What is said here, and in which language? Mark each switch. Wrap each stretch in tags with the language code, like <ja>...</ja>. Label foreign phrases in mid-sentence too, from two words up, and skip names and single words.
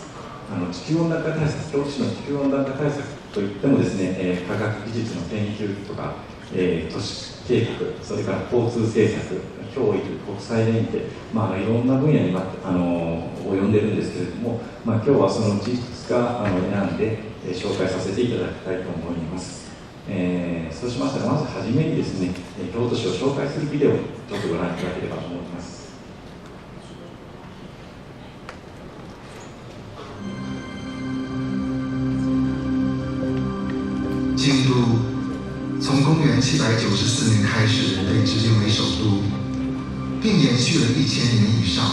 <ja>地球温暖化対策、京都市の地球温暖化対策といってもですね、科学技術の研究とか、都市計画、それから交通政策、教育、国際連携、いろんな分野に及んでいるんですけれども、今日はそのうちいくつか選んで、紹介させていただきたいと思います。そうしましたら、まずはじめにですね、京都市を紹介するビデオをちょっとご覧いただければと思います。</ja> <zh>京都从公元794年开始被指定为首都，并延续了1000年以上。</zh>